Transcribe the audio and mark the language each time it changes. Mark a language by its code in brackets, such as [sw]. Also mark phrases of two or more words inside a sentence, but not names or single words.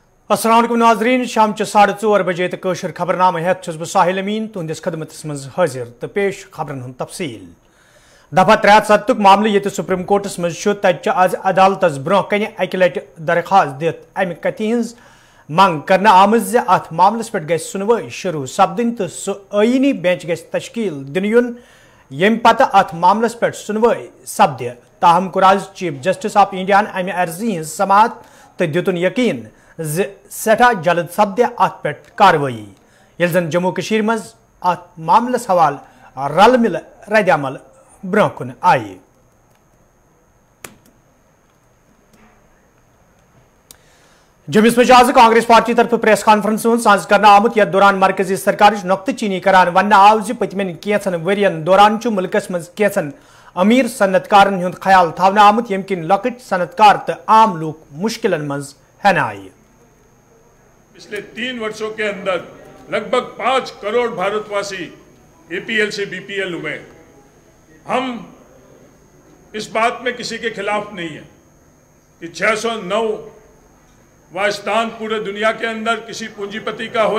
[ar] السلام عليكم [ks] नाज़रीन, शाम 4:30 बजे तक खबरनामा हेत बह साहिल अमीन तुंदिस खदमतस मज हाजिर तो पेश खबरन हुंद तफसील। दफा 370 मामले ये सुप्रीम कोर्टस मज तज आज अदालतस ब्रोह कन अकि लटि दरखास्त दित अमि कथि हज मंग कर आमज जे अत मामलस पे गई सुनवाई शुरू सपदन तो सह आईनी बेंच गई तश्कील दिन युन यम पत अत मामलस पे सुनवाई सपद। ताहम कोर आज चीफ जस्टिस ऑफ इंडिया अमि अर्जी हज समात तो दितुन यकीन सठा जल्द सपद अत पे कार्रवाई ये जन जम्मू कशीर मज अत मामलस हवाल रल मिल रद्दमल ब्रोह कुन आई। जम्मूस मज आज कांग्रेस पार्टी तरफ [en] press conference [ks] साज कर आमुत यथ दौरान मरकजी सरकार नुक्त चीनी करान वन आव पतमन कैंसन वरियन दौरान मुल्कस मज कैंसन अमीर सनतकारन हुंद ख्याल थवना आमुत यम किन लकट सनतकार तो आम लोग मुश्किलन मज हन आए। [hi] पिछले 3 वर्षों के अंदर लगभग 5 करोड़ भारतवासी एपीएल से बीपीएल हुए। हम इस बात में किसी के खिलाफ नहीं है कि 609 वह स्थान पूरे दुनिया के अंदर किसी पूंजीपति का हो